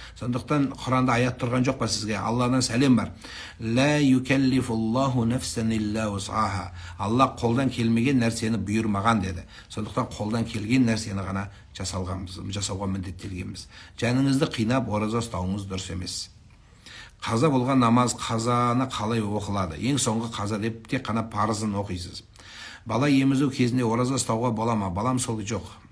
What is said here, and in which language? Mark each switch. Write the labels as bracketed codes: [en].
[kk] Сондықтан Құранда аят тұрған жоқ па сізге? Алладан сәлем бар. [ar] Ла юкаллифуллаху нафсан илля вус'аха. [kk] Алла қолдан келмеген нәрсені бұйырмаған деді. Сондықтан қолдан келген нәрсені ғана жасауға міндеттелгенбіз. Жаныңызды қинап ораза ұстауыңыз дұрыс емес. Қаза болған намаз қазаны қалай оқылады? Ең соңғы қаза деп тек қана парызын оқисыз. Бала емізу кезінде ораза ұстауға бола ма? Балам сол жоқ.